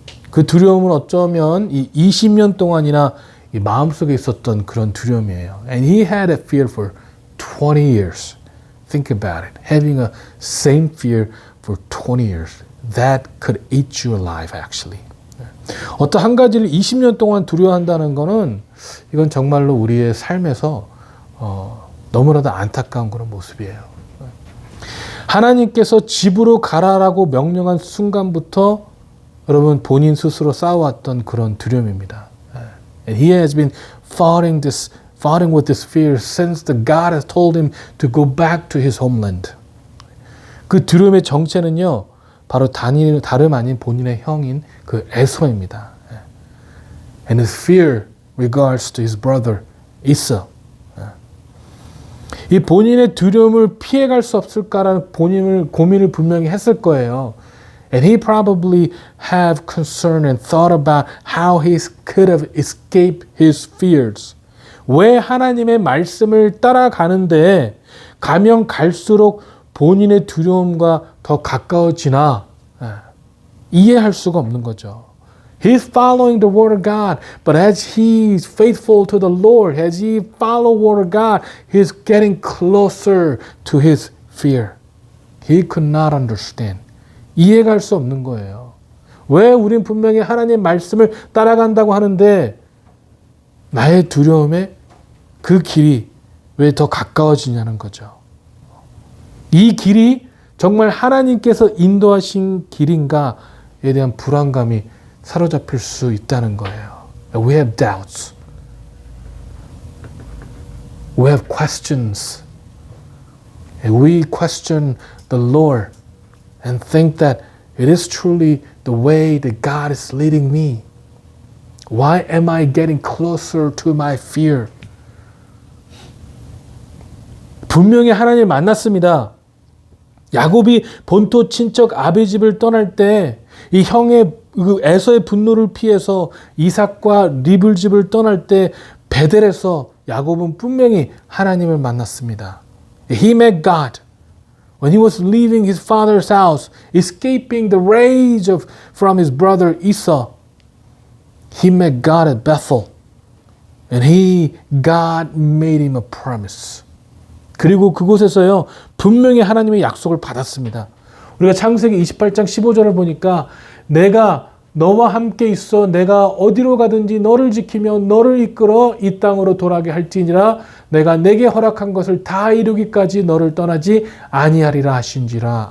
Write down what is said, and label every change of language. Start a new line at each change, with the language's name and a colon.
Korean: 그 두려움은 어쩌면 이 20년 동안이나 이 마음속에 있었던 그런 두려움이에요.
English: And he had a fear for 20 years. Think about it. Having a same fear for 20 years. That could eat you alive, actually.
Korean: 어떤 한 가지를 20년 동안 두려워한다는 거는 이건 정말로 우리의 삶에서 너무나도 안타까운 그런 모습이에요. 하나님께서 집으로 가라라고 명령한 순간부터 여러분 본인 스스로 쌓아왔던 그런 두려움입니다.
English: And he has been fighting with this fear since the God has told him to go back to his homeland.
Korean: 그 두려움의 정체는요, 바로 다름 아닌 본인의 형인 그 에서입니다.
English: And his fear regards to his brother Esau.
Korean: 이 본인의 두려움을 피해갈 수 없을까라는 고민을 분명히 했을 거예요.
English: And he probably have concern and thought about how he could have escaped his fears.
Korean: 왜 하나님의 말씀을 따라가는데 가면 갈수록 본인의 두려움과 더 가까워지나 이해할 수가 없는 거죠.
English: He's following the word of God, but as he's faithful to the Lord, as he follow word of God, he's getting closer to his fear. He could not understand.
Korean: 이해할 수 없는 거예요. 왜 우린 분명히 하나님의 말씀을 따라간다고 하는데 나의 두려움에 그 길이 왜 더 가까워지냐는 거죠. 이 길이 정말 하나님께서 인도하신 길인가에 대한 불안감이 사로잡힐 수 있다는 거예요.
English: We have doubts. We have questions. We question the Lord and think that it is truly the way that God is leading me. Why am I getting closer to my fear?
Korean: 분명히 하나님을 만났습니다. 야곱이 본토 친척 아비 집을 떠날 때 이 형의 에서의 분노를 피해서 이삭과 리블 집을 떠날 때 베델에서 야곱은 분명히 하나님을 만났습니다.
English: He met God. When he was leaving his father's house, escaping the rage from his brother Esau, he met God at Bethel. And God made him a promise.
Korean: 그리고 그곳에서요, 분명히 하나님의 약속을 받았습니다. 우리가 창세기 28장 15절을 보니까 내가 너와 함께 있어 내가 어디로 가든지 너를 지키며 너를 이끌어 이 땅으로 돌아가게 할지니라 내가 내게 허락한 것을 다 이루기까지 너를 떠나지 아니하리라 하신지라.